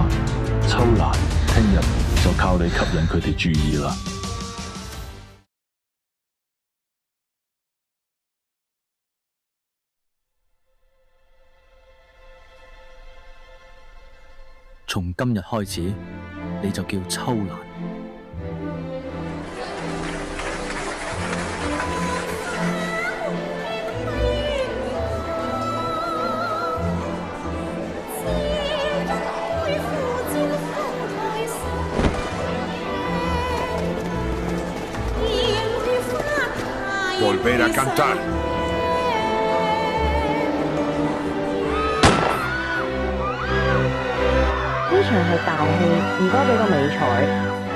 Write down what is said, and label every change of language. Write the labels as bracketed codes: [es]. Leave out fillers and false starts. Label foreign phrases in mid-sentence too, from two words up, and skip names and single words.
[yue] 秋蘭，聽日就靠你吸引佢哋注意啦。從今日開始，你就叫秋蘭。 [es] Volver a cantar. [yue] 場係大戲，唔該俾個美彩。